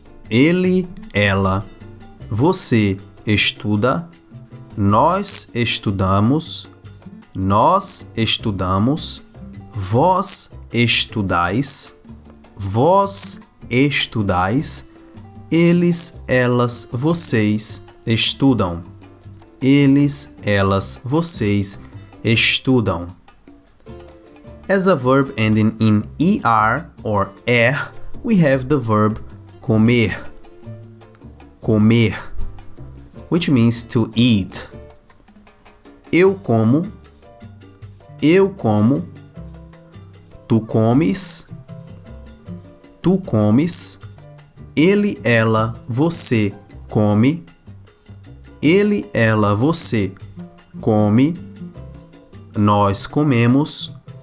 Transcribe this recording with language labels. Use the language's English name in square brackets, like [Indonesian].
[Portuguese] ele, ela, você estuda, nós estudamos, vós estudais, vós estudais, eles, elas, vocês estudam, eles, elas, vocês estudam. [English] As a verb ending in ER or er, we have the verb comer, comer, which means to eat. [Portuguese] Eu como, tu comes, ele, ela, você come, ele, ela, você come, nós comemos,